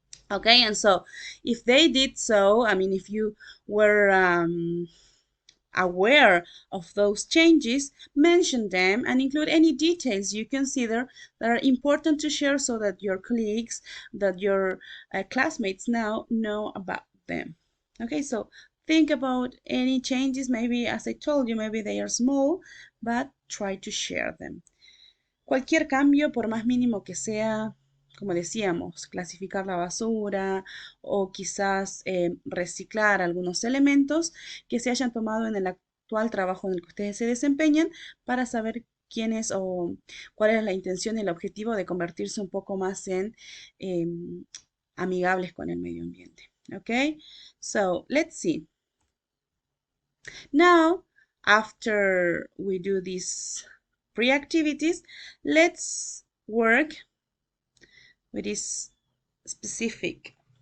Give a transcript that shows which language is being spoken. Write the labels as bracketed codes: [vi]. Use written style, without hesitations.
[en] Okay, and so if they did so, if you were aware of those changes, mention them and include any details you consider that are important to share, so that your colleagues, that your classmates now know about them. Okay, so think about any changes. Maybe, as I told you, maybe they are small, but try to share them. [es] Cualquier cambio, por más mínimo que sea, como decíamos, clasificar la basura o quizás reciclar algunos elementos que se hayan tomado en el actual trabajo en el que ustedes se desempeñan, para saber quién es o cuál es la intención y el objetivo de convertirse un poco más en amigables con el medio ambiente. [en] Okay, so let's see. Now, after we do these pre-activities, let's work with this specific.